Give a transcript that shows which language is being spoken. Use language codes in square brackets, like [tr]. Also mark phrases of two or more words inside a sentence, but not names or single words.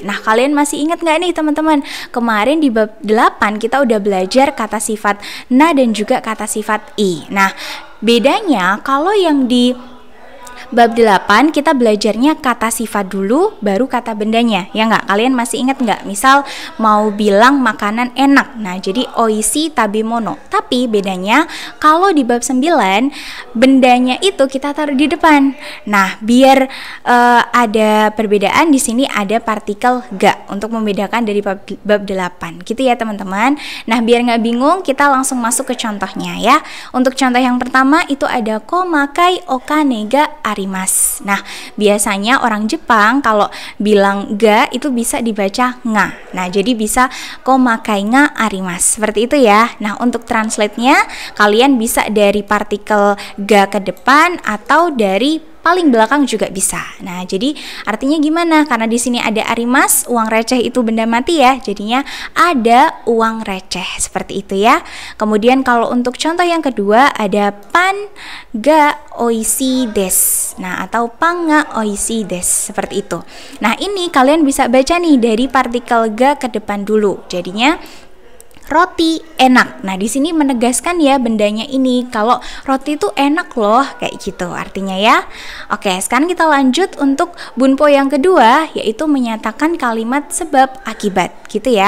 [id] Nah kalian masih ingat nggak nih teman-teman? Kemarin di bab 8 kita udah belajar kata sifat na dan juga kata sifat i. Nah bedanya kalau yang di bab 8 kita belajarnya kata sifat dulu baru kata bendanya ya nggak? Kalian masih ingat nggak? Misal mau bilang makanan enak, nah jadi [ja] おいしい食べ物. [id] Tapi bedanya kalau di bab 9 bendanya itu kita taruh di depan. Nah biar ada perbedaan, di sini ada partikel ga untuk membedakan dari bab 8 gitu ya teman-teman. Nah biar nggak bingung kita langsung masuk ke contohnya ya. Untuk contoh yang pertama itu ada [ja] 細かいお金があります. [id] Nah, biasanya orang Jepang kalau bilang ga itu bisa dibaca nga. Nah, jadi bisa [ja] 細かいがあります. [id] Seperti itu ya. Nah, untuk translate-nya kalian bisa dari partikel ga ke depan atau dari paling belakang juga bisa. Nah, jadi artinya gimana? Karena di sini ada arimas, uang receh itu benda mati ya. Jadinya ada uang receh seperti itu ya. Kemudian kalau untuk contoh yang kedua ada [ja] パンがおいしいです. [id] Nah, atau [ja] パンがおいしいです [id] seperti itu. Nah, ini kalian bisa baca nih dari partikel ga ke depan dulu. Jadinya roti enak. Nah, di sini menegaskan ya bendanya ini kalau roti itu enak loh, kayak gitu artinya ya. Oke, sekarang kita lanjut untuk bunpo yang kedua, yaitu menyatakan kalimat sebab akibat gitu ya.